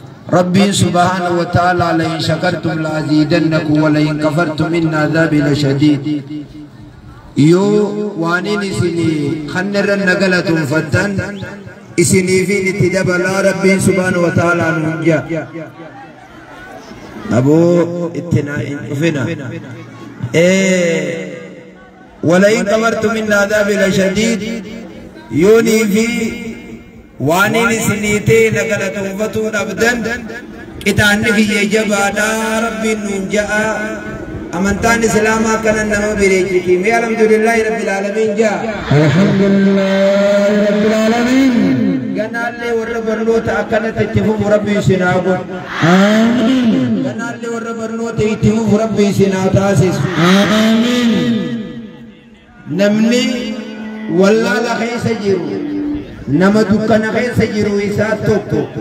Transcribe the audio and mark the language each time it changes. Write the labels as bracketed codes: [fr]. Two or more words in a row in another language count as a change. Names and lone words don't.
[ar] Rabbiin سبحانه وتعالى, "لئن شكرتم لأزيدنكم ولئن كفرتم إن عذابي لشديد." [om] Yoo waan inni isin kanna irra na galatoonfattan, isiniifin itti dabalaa Rabbiin [ar] سبحانه وتعالى [om] nuun jaa. Aboo, itti na hin dhufina. Ee, [ar] "ولئن كفرتم إن عذابي لشديد." [om] Yoo nii fi waan inni isinii ta'e na galatoonfatuu dhabdan, qixaanni kiyya jabaadhaa Rabbiin nuun ja'a. Amantaan Islaamaa akkana nama bireechiti. Mee [ar] الحمد لله رب العالمين [om] jaa. [ar] الحمد لله رب العالمين. [om] Ganaallee warra barnoota akkanatti itti fufu Rabbi isin haa godhu. [ar] آمين. [om] Ganaallee warra barnoota itti fufu Rabbi isin haa taasisu. [ar] آمين. [om] Namni wallaala keessa jiru, nama dukkana keessa jiru isaa tokko.